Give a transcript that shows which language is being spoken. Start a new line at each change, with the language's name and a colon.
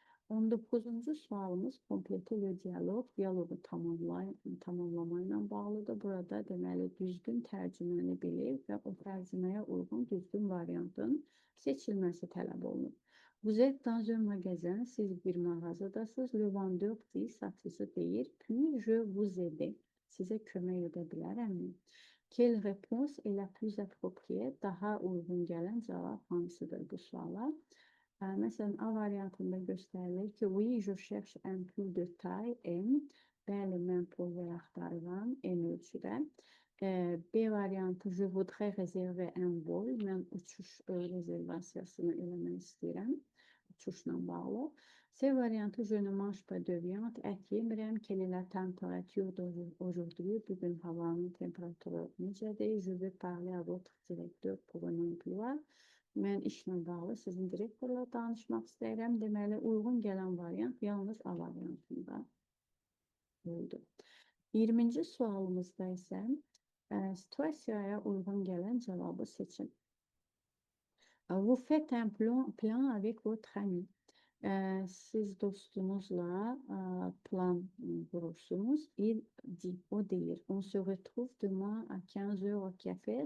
Azerbaijani: 19-cu sualımız komplete le diyaloq, diyaloqu tamamlama ilə bağlıdır. Burada deməli düzgün tərcüməni bilib və o tərcüməyə uyğun düzgün variantın seçilməsi tələb olunur.
French: Vous êtes dans un magasin,
Azerbaijani: siz bir mağazadasınız.
French: Le vendeur dit,
Azerbaijani: satıcı deyir,
French: puis je vous aide.
Azerbaijani: Sizə kömək edə bilərəmmi?
French: Quelle réponse est la plus appropriée?
Azerbaijani: Daha uyğun gələn cavab hansıdır bu suala? Məsələn, A variantında göstərilir ki,
French: oui, je cherche un pull de taille M.
Azerbaijani: Bəli, mən pulver axtarıram M ölçüdə. B variantı,
French: je voudrais réserver un vol.
Azerbaijani: Mən uçuş rezervasiyasını eləmək istəyirəm. Uçuşla bağlı. C variantı,
French: je ne mange pas de viande.
Azerbaijani: Ət yemirəm.
French: Quelle est la température d'aujourd'hui?
Azerbaijani: Bugün havanın temperaturu necədir?
French: Je vais parler à votre directeur pour un emploi.
Azerbaijani: Mən işlə bağlı sizin direktorla danışmaq istəyirəm. Deməli, uyğun gələn variant yalnız A variantında oldu. 20-ci sualımızda isə situasiyaya uyğun gələn cavabı seçin.
French: Vous faites un plan avec votre ami.
Azerbaijani: Siz dostunuzla plan qurursunuz.
French: Il dit,
Azerbaijani: o deyir.
French: On se retrouve demain à 15h au café.